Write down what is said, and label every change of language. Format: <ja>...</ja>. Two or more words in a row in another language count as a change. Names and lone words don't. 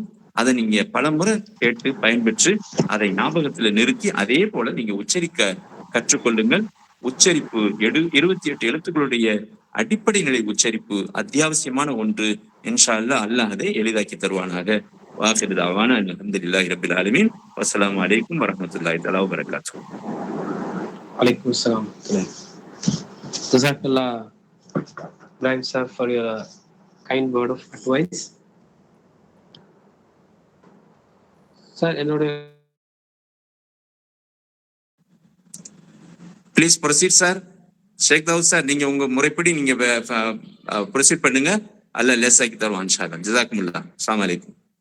<ta>அதை நீங்க பலமுறை கேட்டு பயன்பெற்று அதை ஞாபகத்துல நிறுத்தி அதே போல நீங்க உச்சரிக்க கற்றுக்கொள்ளுங்கள். உச்சரிப்பு 28 எழுத்துக்களுடைய அடிப்படை நிலை உச்சரிப்பு அத்தியாவசியமான ஒன்று.</ta> <ar>إن شاء الله</ar> <ta>அல்லாஹ் அதை எளிதாக்கி தருவானாக.</ta> <ar>وآخر دعوانا الحمد لله رب العالمين. والسلام عليكم ورحمة الله تعالى وبركاته. عليكم السلام.</ar> <en>Jazakallah Ibrahim sir for your kind word of advice. Sir,</en> <ta>என்னோட</ta> <en>please proceed sir.</en> <ta>ஷேக் தாவூத் சார், நீங்க உங்க முறைப்படி நீங்க ப்ரொசீட் பண்ணுங்க. அல்லாஹ் லேசாக்கி தருவான்</ta> <ar>إن شاء الله.</ar> <ta>ஜஸாக்குமுல்லாஹ்.</ta> <ar>السلام عليكم.</ar>